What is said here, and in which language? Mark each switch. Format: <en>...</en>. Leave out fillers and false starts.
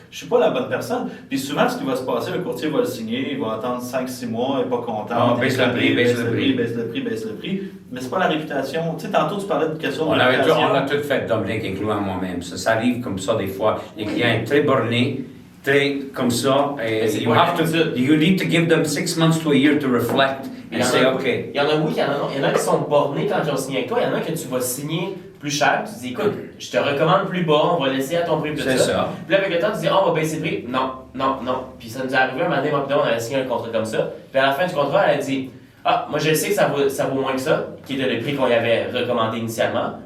<fr>je suis pas la bonne personne. Puis souvent, ce qui va se passer, le courtier va le signer, il va attendre 5-6 mois, il n'est pas content. Ah, baisse le prix, baisse le prix. Mais c'est pas la réputation. Tu sais, tantôt, tu parlais de question de On réputation. l'a tout fait, Dominique, incluant moi-même. Ça arrive comme ça des fois. Les clients sont très bornés, très comme ça.</fr> <en>Et you need to give them 6 months to a year to reflect and say, OK.</en> <fr>Il y en a oui, il y en a qui sont bornés quand ils ont signé avec toi. Il y en a que tu vas signer plus cher. Tu dis, écoute, je te recommande plus bas, on va laisser à ton prix plus C'est ça. Puis là, avec le temps, tu dis, on va baisser le prix. Non. Puis ça nous est arrivé un moment donné, moi, on avait signé un contrat comme ça. Puis à la fin du contrat, elle a dit, ah, moi je sais que ça vaut moins que ça, qui était le prix qu'on y avait recommandé initialement.</fr>